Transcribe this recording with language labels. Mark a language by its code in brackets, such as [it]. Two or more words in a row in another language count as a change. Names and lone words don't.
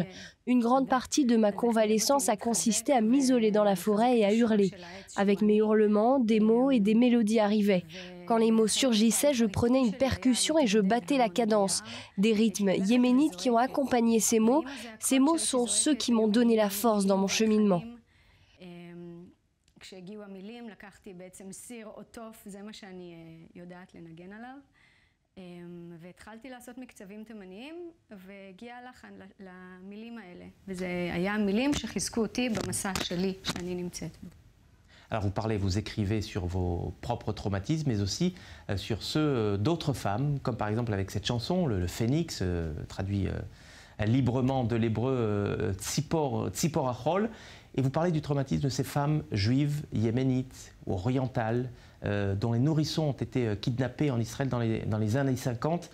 [fr] Une grande partie de ma convalescence a consisté à m'isoler dans la forêt et à hurler. Avec mes hurlements, des mots et des mélodies arrivaient. Quand les mots surgissaient, je prenais une percussion et je battais la cadence. Des rythmes yéménites qui ont accompagné ces mots sont ceux qui m'ont donné la force dans mon cheminement. [he] והתחלתי לעשות מקצבים תימניים והגיע הלחן למילים האלה. וזה היה המילים שחיזקו אותי במסע שלי שאני נמצאת בו. [fr] Alors vous parlez, vous écrivez sur vos propres traumatismes, mais aussi sur ceux d'autres femmes, comme par exemple avec cette chanson, le Phénix, traduit librement de l'hébreu Tzipor Achol. Et vous parlez du traumatisme de ces femmes juives, yéménites ou orientales, dont les nourrissons ont été kidnappés en Israël dans les années 50.